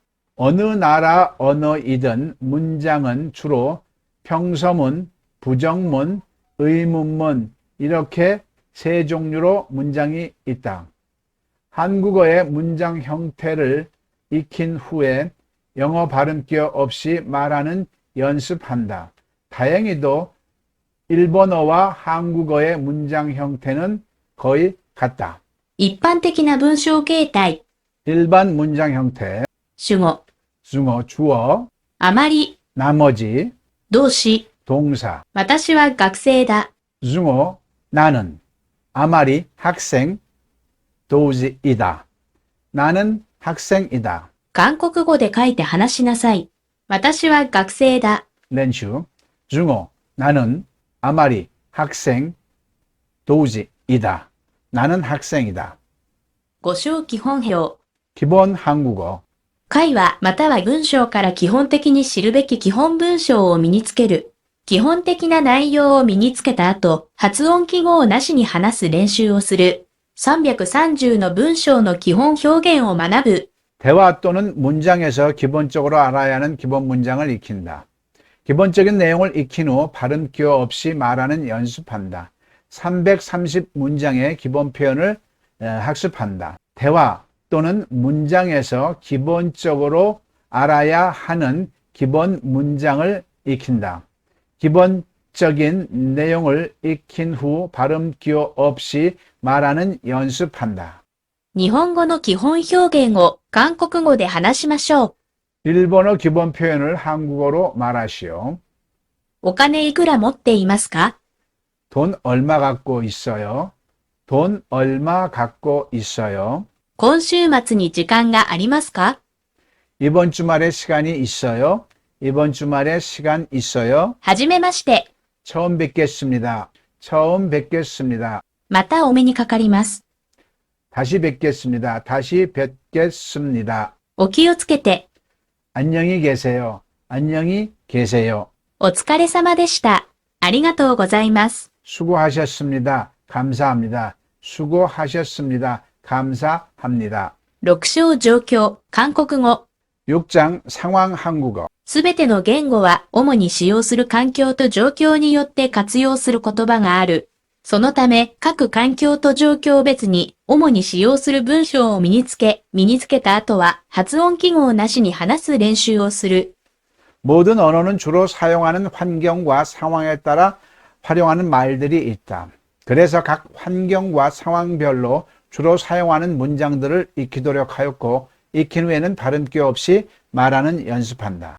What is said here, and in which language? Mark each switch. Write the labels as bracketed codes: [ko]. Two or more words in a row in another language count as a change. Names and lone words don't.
[ko] 어느 나라 언어이든 문장은 주로 평서문, 부정문, 의문문 이렇게 세 종류로 문장이 있다. 한국어의 문장 형태를 익힌 후에 영어 발음 기호 없이 말하는 연습한다. 다행히도 일본어와 한국어의 문장 형태는 거의 같다. [ja] 一般的な文章形態、 [ko] 일반 문장 형태, [ja] 主語、 [ko] 주어, 주어, [ja] あまり、 [ko] 나머지, [ja] 動詞、 [ko] 동사, [ja] 私は学生だ。 [ko] 주어, 나는, 아마리, 학생, 도지이다. 나는 학생이다. [ja] 韓国語で書いて話しなさい。私は学生だ。 [ko] 렌슈, 주어, 나는, 아마리, 학생, 도지이다. 나는 학생이다. [ja] 語章基本表。 [ko] 기본 한국어, [ja] 会話または文章から基本的に知るべき基本文章を身につける。基本的な内容を身につけた後、発音記号なしに話す練習をする。330の文章の基本表現を学ぶ。 [ko] 대화 또는 문장에서 기본적으로 알아야 하는 기본 문장을 익힌다. 기본적인 내용을 익힌 후 발음 기호 없이 말하는 연습한다. 330 문장의 기본 표현을 학습한다. 대화 또는 문장에서 기본적으로 알아야 하는 기본 문장을 익힌다. 기본적인 내용을 익힌 후 발음 기호 없이 말하는 연습한다. [ja] 日本語の基本表現を韓国語で話しましょう。 [ko] 일본어 기본 표현을 한국어로 말하시오. [ja] お金いくら持っていますか？ [ko] 돈 얼마 갖고 있어요? 돈 얼마 갖고 있어요? [ja] 今週末に時間がありますか？ [ko] 이번 주말에 시간이 있어요? 이번 주말에 시간 있어요? [ja] はじめまして。 [ko] 처음 뵙겠습니다. 처음 뵙겠습니다. [ja] またお目にかかります。 [ko] 다시 뵙겠습니다. 다시 뵙겠습니다. [ja] お気をつけて。 [ko] 안녕히 계세요. 안녕히 계세요. [ja] お疲れ様でした。ありがとうございます。 [ko] 수고하셨습니다. 감사합니다. 수고하셨습니다. 감사합니다. [ja] 6 章状況、韓国語。 [ko] 6장 상황 한국어. [ja] すべての言語は主に使用する環境と状況によって活用する言葉がある。そのため、各環境と状況別に主に使用する文章を身につけた後は発音記号なしに話す練習をする。 [ko] 모든 언어는 주로 사용하는 환경과 상황에 따라 활용하는 말들이 있다. 그래서 각 환경과 상황별로 주로 사용하는 문장들을 익히도록 하였고 익힌 후에는 발음기 없이 말하는 연습한다.